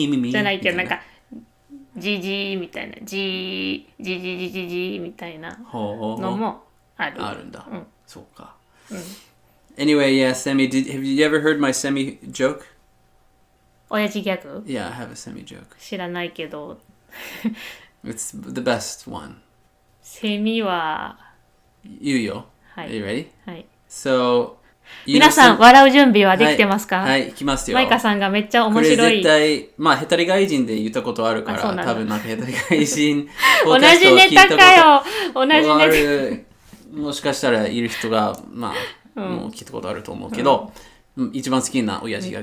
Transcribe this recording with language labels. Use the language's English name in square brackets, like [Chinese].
[Japanese] じゃないけどなんか。ジジーみたいなジーみたいなのもある。あるんだ。そうか。 [English] Anyway, yeah, Semi, have you ever heard my Semi joke? [Japanese] 親父ギャグ? [English] Yeah, I have a Semi joke. [Japanese] 知らないけど。 [English] It's the best one. [Japanese] セミは言うよ。 [English] はい。Are you ready? [Japanese] はい。 So, 皆さん、笑う準備はできてますか？はい、いきますよ。マイカさんがめっちゃ面白い。これ絶対、まあ、ヘタリ外人で言ったことあるから、多分なんかヘタリ外人同じネタかよ。同じネタ。もしかしたらいる人が、まあ、もう聞いたことあると思うけど、一番好きな親父が。